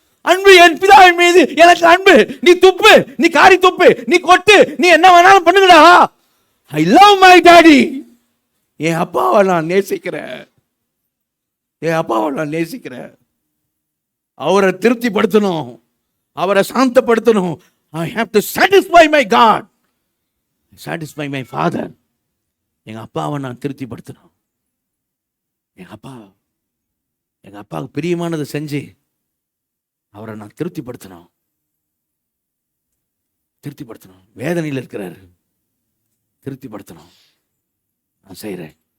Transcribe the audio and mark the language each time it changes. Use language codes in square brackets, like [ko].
[ta] அன்பு என் பிதாவின் மீது எனக்கு அன்பு. நீ துப்பு, நீ காரி துப்பு, நீ கொட்டு, நீ என்ன வேணாலும் பண்ணுங்கடா, [en] I love my daddy. [ta] என் அப்பாவை நான் நேசிக்கிறேன், என் அப்பாவை நான் நேசிக்கிறேன். அவரை திருப்திப்படுத்தணும், அவரை சாந்தப்படுத்தணும். [en] I have to satisfy my God, satisfy my father. [ta] எங்க அப்பாவை நான் திருப்திப்படுத்தணும். எங்க அப்பாவுக்கு பிரியமானதை செஞ்சு அவரை நான் திருப்திப்படுத்தணும். வேதனையில் இருக்கிறாரு, திருப்திப்படுத்தணும், நான் செய்கிறேன்.